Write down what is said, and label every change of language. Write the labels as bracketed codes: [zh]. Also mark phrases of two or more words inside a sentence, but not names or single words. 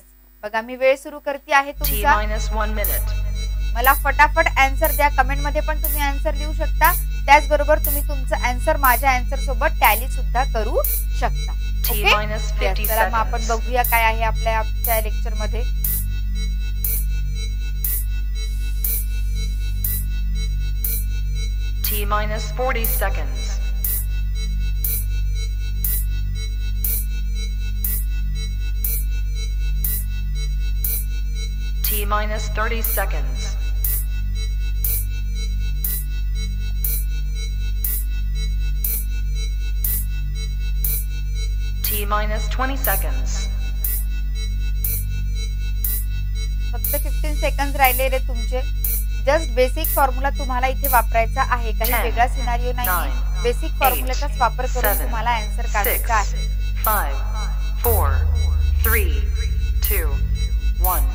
[mr] बघा मी वेळ सुरू करते आहे तुमचा. मला फटाफट आन्सर द्या. कमेंट मध्ये पण तुम्ही आन्सर लिहू शकता. त्याचबरोबर तुम्ही तुमचं आन्सर माझ्या आन्सर सोबत टॅली सुद्धा करू शकता. ओके, चला मग आपण बघूया काय आहे आपल्या लेक्चर मध्ये. [en] T-40 seconds. T-30 seconds. T-20 seconds. [mr] फक्त 15 सेकंड राहिले रे तुमचे. [en] just basic formula [mr] तुम्हाला इथे वापरायचा आहे, काही वेगळा सिनारिओ नाही. [en] basic formulachach [mr] वापर करून तुम्हाला आन्सर काढायचा आहे. 5 4 3 2 1.